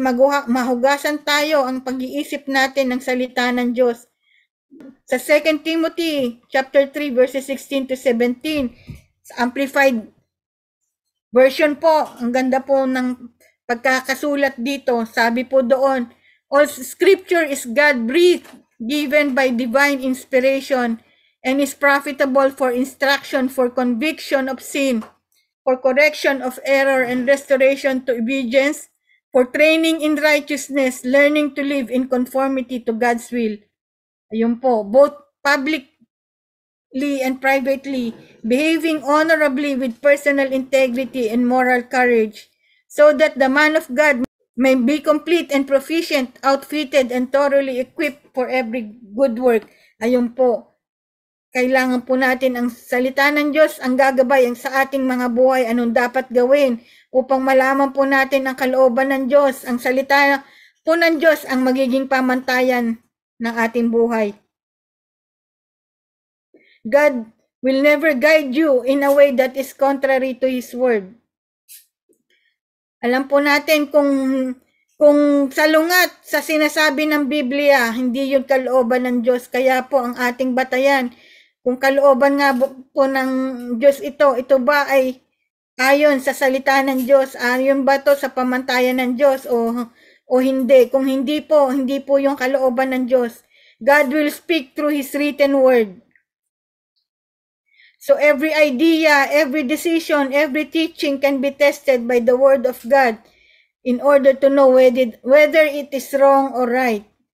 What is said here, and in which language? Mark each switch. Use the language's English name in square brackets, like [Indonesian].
[Filipino] Mahugasan tayo ang pag-iisip natin ng salita ng Diyos. Sa 2 Timothy chapter 3 verses 16 to 17, sa Amplified Version po, ang ganda po ng pagkakasulat dito. Sabi po doon, [English] all scripture is God-breathed, given by divine inspiration, and is profitable for instruction, for conviction of sin, for correction of error, and restoration to obedience, for training in righteousness, learning to live in conformity to God's will. [Filipino] Ayun po, [English] both publicly and privately, behaving honorably with personal integrity and moral courage, so that the man of God may be complete and proficient, outfitted and thoroughly equipped for every good work. [Filipino] Ayun po, kailangan po natin ang salita ng Diyos ang gagabay ang sa ating mga buhay, anong dapat gawin upang malaman po natin ang kalooban ng Diyos. Ang salita po ng Diyos ang magiging pamantayan ng ating buhay. [English] God will never guide you in a way that is contrary to His word. [Filipino] Alam po natin kung salungat sa sinasabi ng Biblia, hindi yun kalooban ng Diyos. Kaya po ang ating batayan, kung kalooban nga po ng Diyos ito ba ay ayon sa salita ng Diyos, ayon ba to sa pamantayan ng Diyos o hindi? Kung hindi po yung kalooban ng Diyos. [English] God will speak through His written word. So every idea, every decision, every teaching can be tested by the word of God in order to know whether it is wrong or right.